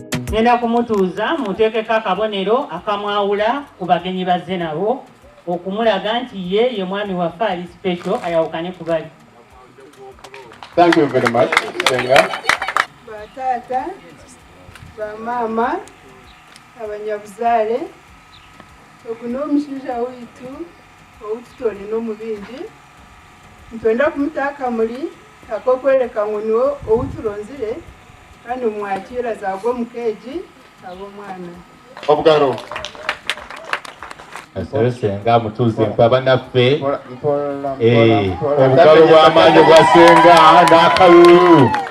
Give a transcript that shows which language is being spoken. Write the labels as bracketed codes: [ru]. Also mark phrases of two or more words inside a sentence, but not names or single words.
[lg] ngenda kumutuuza muteekeko akabonero akamwawula ku bagenyi bazze nabo okumulaga nti ye mwami waffe ali special ayawukane ku bali. [en] Thank you very much. [lg] Senga. [nyn] Batata, bamama, abanyabuzaale, okuno omushaija witu oututole n'omubindi ntwenda kumutaaka muli akokwereka ngu niwo outuronzire kandi mwakira zaagwa omukeegi ab'omwana Obugaro. [lg] Asere Senga mutuuze mpaba naffe [nyn] Obugaro [lg] bw'amaanyi bwa Senga n'akalulu.